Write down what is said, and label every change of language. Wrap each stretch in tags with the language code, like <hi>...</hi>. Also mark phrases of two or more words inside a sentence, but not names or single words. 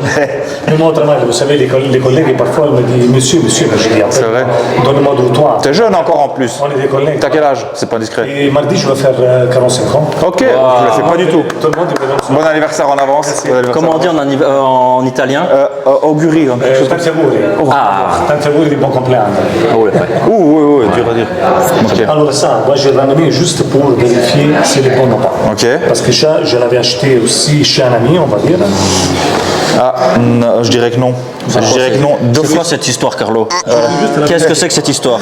<fr>Mais moi, au travail, vous savez, les collègues, parfois, ils me disent monsieur, mais je dis après, C'est vrai. donne-moi de toi. T'es jeune encore en plus. On est des collègues. T'as quel âge? C'est pas indiscret. Et mardi, je vais faire 45 ans. Ok, je le fais pas du tout. Tout le monde est venu. Bon anniversaire en avance. Bon anniversaire Comment on dit en italien auguri, hein, quelque chose comme ça.</fr> <it>Tanti auguri. Tanti auguri di buon compleanno.</it> <fr>ouais. Oui, dur à dire. Ok. Alors ça, moi j'ai ramené juste pour vérifier si c'est bon ou pas. Ok. Parce que ça, je l'avais acheté aussi chez un ami, on va dire. Ah, je dirais que non. Je dirais que non. C'est quoi cette histoire, Carlo Qu'est-ce que c'est que cette histoire?</fr>